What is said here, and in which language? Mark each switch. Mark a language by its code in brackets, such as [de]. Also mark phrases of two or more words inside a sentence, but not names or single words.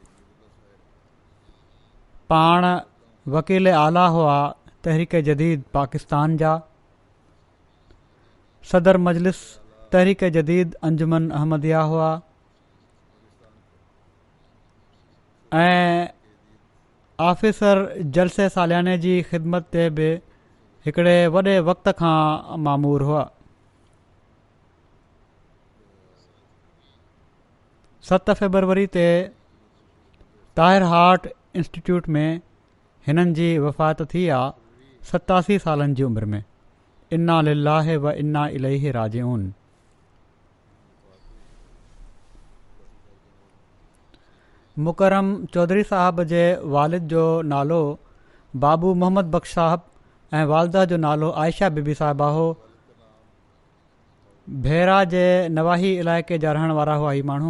[sd] पाण वकील आला हुआ तहरीक जदीद पाकिस्तान जा, सदर मजलिस तहरीक जदीद अंजुमन अहमदिया हुआ ऐं ऑफिसर जलसे सालियाने जी ख़िदमत ते बि हिकिड़े वॾे वक़्त खां मामूर हुआ. 7 फरवरी ते ताहिर हार्ट इंस्टीट्यूट में हिननि जी वफ़ात थी आहे 87 सालनि जी उमिरि में. [ar] إنا لله وإنا إليه راجعون. [sd] मुकरम चौधरी साहब जे वालिद जो नालो बाबू मोहम्मद बख्श साहब ऐं वालदा जो नालो आयशा बीबी साहिबा हो. भेरा जे नवाही इलाइक़े जा रहण वारा हुआ ही माण्हू.